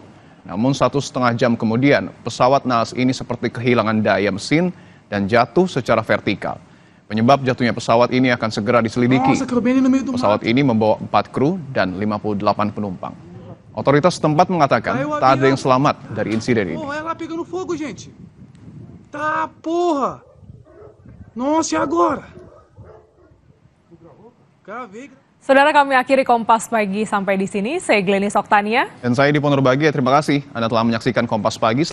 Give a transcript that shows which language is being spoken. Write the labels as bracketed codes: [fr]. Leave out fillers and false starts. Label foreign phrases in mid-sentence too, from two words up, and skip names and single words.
[id] Namun 1,5 jam kemudian, pesawat naas ini seperti kehilangan daya mesin dan jatuh secara vertikal. Penyebab jatuhnya pesawat ini akan segera diselidiki. Pesawat ini membawa 4 kru dan 58 penumpang. Otoritas setempat mengatakan tak ada yang selamat dari insiden ini. [pt] Ela pegando fogo, gente. Tá, porra. Nossa, e agora? Gravei. [id] Saudara, kami akhiri Kompas Pagi sampai di sini. Saya Glenis Oktania. Dan saya Dipo Nurbagia, terima kasih Anda telah menyaksikan Kompas Pagi.